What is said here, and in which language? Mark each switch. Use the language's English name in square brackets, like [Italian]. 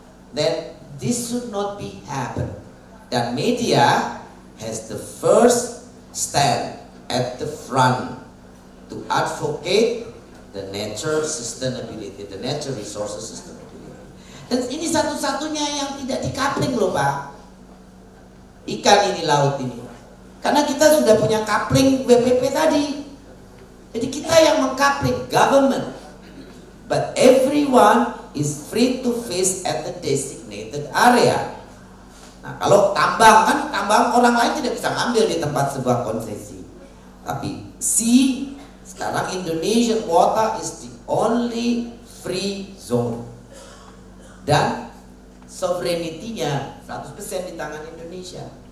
[English] Then this should not be happen. Dan media has the first stand at the front to advocate the nature sustainability, the nature resources sustainability. [Indonesian] Dan ini satu-satunya yang tidak dikapling loh Pak. Ikan ini, laut ini. Karena kita sudah punya coupling WPP tadi. Jadi kita yang mengkapling government. [English] But everyone is free to fish at the designated area. [Indonesian] Nah, kalau tambang kan, tambang orang lain tidak bisa ngambil di tempat sebuah konsesi. [English] Tapi sea, sekarang Indonesian water is the only free zone. [Indonesian] Dan sovereignty-nya 100% di tangan Indonesia.